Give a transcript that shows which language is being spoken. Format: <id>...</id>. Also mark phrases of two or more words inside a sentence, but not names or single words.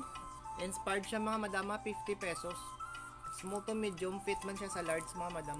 <bik>Inspired siya mga madam 50 pesos.</bik> <en>Small to medium,</en> <bik>fit man siya sa large mga madam.</bik>